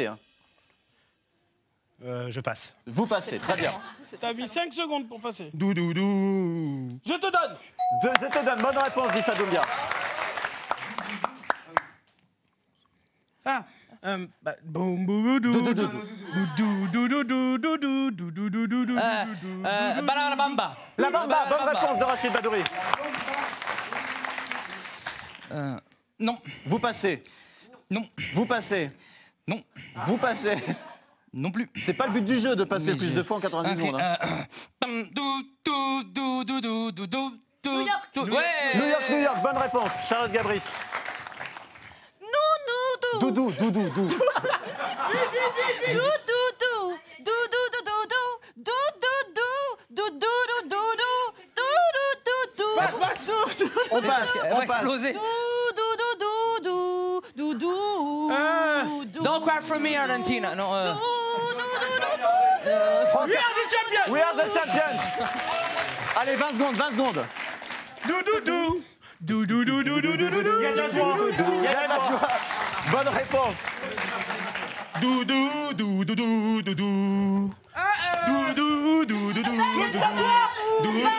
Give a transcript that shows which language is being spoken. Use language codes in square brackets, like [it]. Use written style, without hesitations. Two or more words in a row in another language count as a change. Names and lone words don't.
[fr] Hein. Je passe. Vous passez, très bien. T'as mis 5 secondes pour passer. Doudou. Je te donne. Je te donne bonne réponse, dit Sadoumbia. Ah. Boum boum dou dou dou dou. Balabamba. La bamba, bonne réponse de Rachid Badouri. Non, Vous passez, non, vous passez, non, vous passez. non plus. C'est pas le but du jeu de passer Mais le plus j'ai- de fois en 90 Ok, secondes. Hein. New Ouais. New York, bonne réponse. Charlotte Gabris. Doudou, doudou, doudou. On passe, Elle on va passe. exploser. [en] Don't cry for me, Argentina. [fr] Non, France- [en] We are the champions. We are the champions. [fr] Allez, 20 secondes, 20 secondes. Dou dou dou. Dou dou dou dou dou dou dou dou. Il y a de la joie. Il y a de la joie. Bonne réponse. Doudou, doudou, doudou, doudou. Doudou, doudou, doudou, doudou.